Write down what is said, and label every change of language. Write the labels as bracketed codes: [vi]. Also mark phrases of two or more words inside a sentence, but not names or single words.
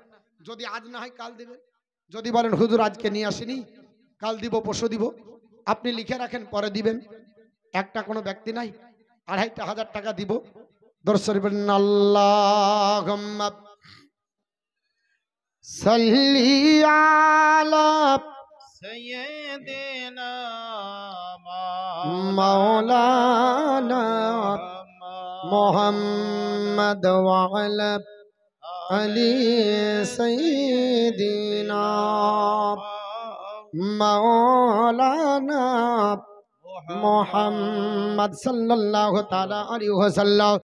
[bn] যদি আজ না হয় কাল দেবেন। যদি বলেন হুজুর আজকে নিয়ে আসিনি, কাল দিব, পরশু দিব, আপনি লিখে রাখেন, পরে দিবেন। একটা কোনো ব্যক্তি নাই 2,500 টাকা দিব। দরুদ শরীফ [ar] আল্লাহুম্মা صلی علی سیدنا مولانا محمد وعلى علی سیدنا مولانا محمد صلی اللہ تعالی علیہ وسلم